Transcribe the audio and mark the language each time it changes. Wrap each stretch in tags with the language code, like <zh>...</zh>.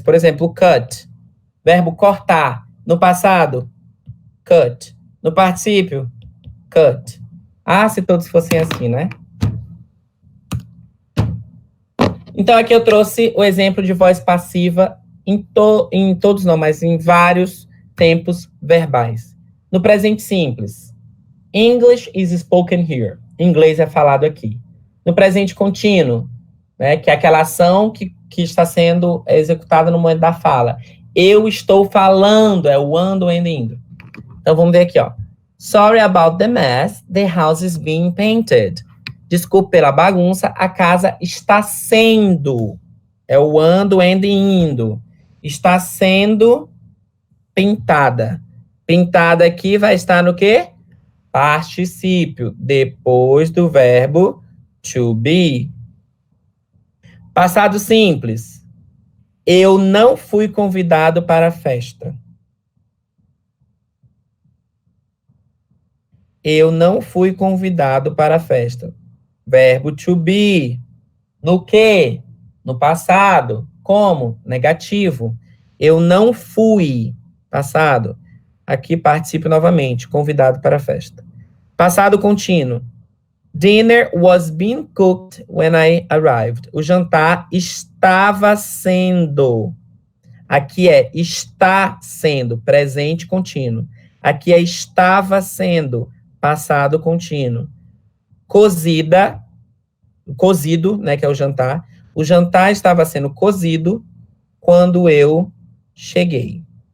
<pt>Por exemplo, cut. Verbo cortar. No passado, cut. No particípio, cut. Ah, se todos fossem assim, né? Então, aqui eu trouxe o exemplo de voz passiva em todos não, mas em vários tempos verbais. No presente simples,</pt> <en>English is spoken here.</en> <pt>Inglês é falado aqui. No presente contínuo, né, que é aquela ação que está sendo executada no momento da fala. Eu estou falando, é o ando, and, indo. Então, vamos ver aqui, ó.</pt> <en>Sorry about the mess, the house is being painted.</en> <pt>Desculpe pela bagunça, a casa está sendo. É o ando, and, indo. Está sendo pintada. Pintada aqui vai estar no quê? Particípio, depois do verbo to be. Passado simples. Eu não fui convidado para a festa. Eu não fui convidado para a festa. Verbo to be. No quê? No passado. Como? Negativo. Eu não fui. Passado. Aqui participo novamente. Convidado para a festa. Passado contínuo.</pt> <en>Dinner was being cooked when I arrived.</en> <pt>O jantar estava sendo. Aqui é está sendo, presente contínuo. Aqui é estava sendo, passado contínuo. Cozida, cozido, né, que é o jantar. O jantar estava sendo cozido quando eu cheguei.</pt>